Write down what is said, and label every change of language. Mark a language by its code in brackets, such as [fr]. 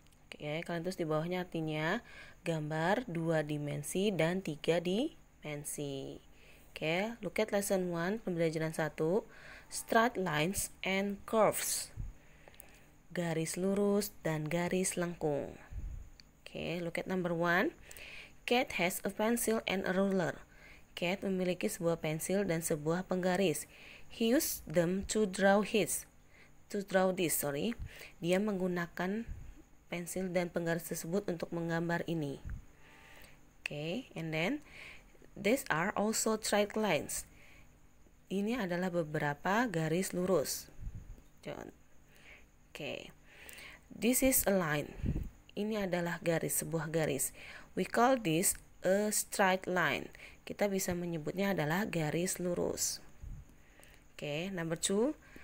[id] Oke, kalian tulis di bawahnya artinya gambar 2 dimensi dan 3 dimensi. [en] Oke, look at lesson 1, [id] pembelajaran 1, [en] straight lines and curves. [id] Garis lurus dan garis lengkung. Oke, [en] look at number 1. Cat has a pencil and a ruler. [id] Cat memiliki sebuah pensil dan sebuah penggaris. [en] He used them to draw this. [id] Dia menggunakan pensil dan penggaris tersebut untuk menggambar ini. [en] Okay, and then these are also straight lines. [id] Ini adalah beberapa garis lurus. [en] Okay, this is a line. [id] Ini adalah garis, sebuah garis. [en] We call this a straight line. [id] Kita bisa menyebutnya adalah garis lurus. [en] Okay, number 2.